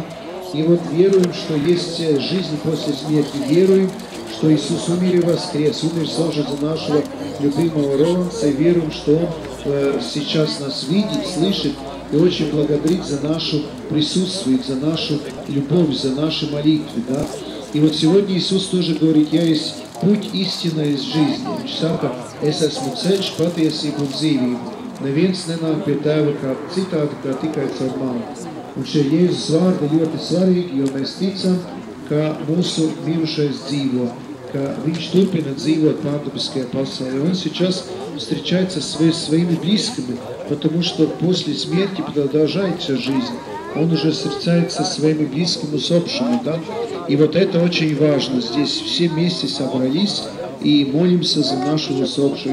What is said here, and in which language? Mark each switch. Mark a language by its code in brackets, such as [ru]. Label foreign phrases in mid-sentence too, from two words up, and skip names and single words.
[ru] И вот веруем, что есть жизнь после смерти, веруем, что Иисус умер и воскрес, умер тоже за нашего любимого Роланса, и веруем, что Он сейчас нас видит, слышит и очень благодарит за наше присутствие, за нашу любовь, за наши молитвы. Да? И вот сегодня Иисус тоже говорит: я есть путь, истина и жизнь. [lv] Viņš saka: es esmu ceļš, patiesība un dzīvība. Neviens nenāk pie Tēva kā citādi, kā tikai caur mani. Un šie Jēzus vārdi ļoti svarīgi, jo mēs ticam, ka mūsu mirušais dzīvo, ka viņš turpina dzīvot pārdabiskajā pasaulē. [ru] Он сейчас встречается со своими близкими, потому что после смерти продолжается жизнь. Он уже встречается со своими близкими усопшими, да? И вот это очень важно. Здесь все вместе собрались и молимся за нашего усопшего.